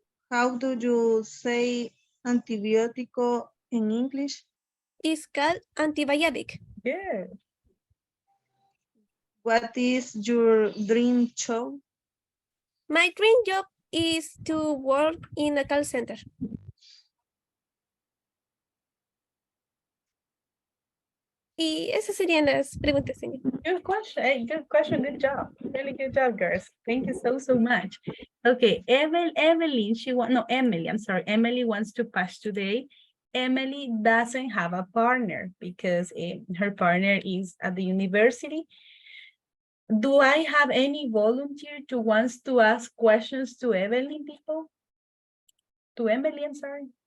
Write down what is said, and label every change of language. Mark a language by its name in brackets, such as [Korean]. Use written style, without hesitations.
[English] How do you say antibiotico in English? It's called antibiotic. Good. What is your dream job? My dream job is to work in a call center. [Spanish] Y esas serían las preguntas, señor. [English] Good question. Hey, good question. Good job. Really good job, girls. Thank you so much. Okay, Evelyn, Emily, I'm sorry. Emily wants to pass today. Emily doesn't have a partner because her partner is at the university. Do I have any volunteer to wants to ask questions to Evelyn, people? To Emily, I'm sorry.